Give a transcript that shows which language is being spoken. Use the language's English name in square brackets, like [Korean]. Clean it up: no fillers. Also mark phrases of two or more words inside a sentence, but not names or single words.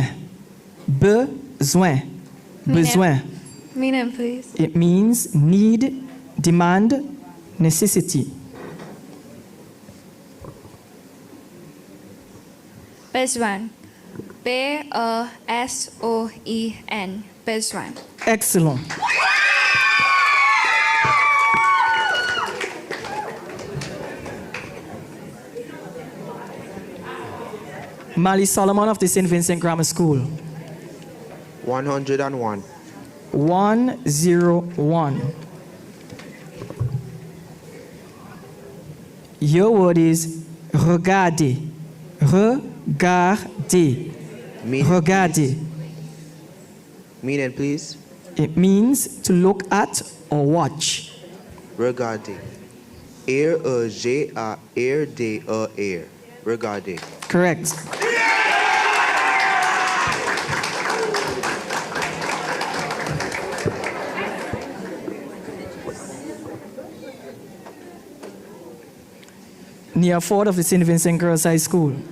[English] Besoin. Besoin. Meaning, please. It means need, demand, necessity. Besoin. B-E-S-O-I-N. Besoin. Excellent. Mali Solomon of the St. Vincent Grammar School. 101. 101. Your word is regarder. Regarder. Regarder. Meaning, please. It means to look at or watch. Regarder. R-E-G-A-R-D-E-R. Regarder. Correct. Near Ford of the St. Vincent Girls High School.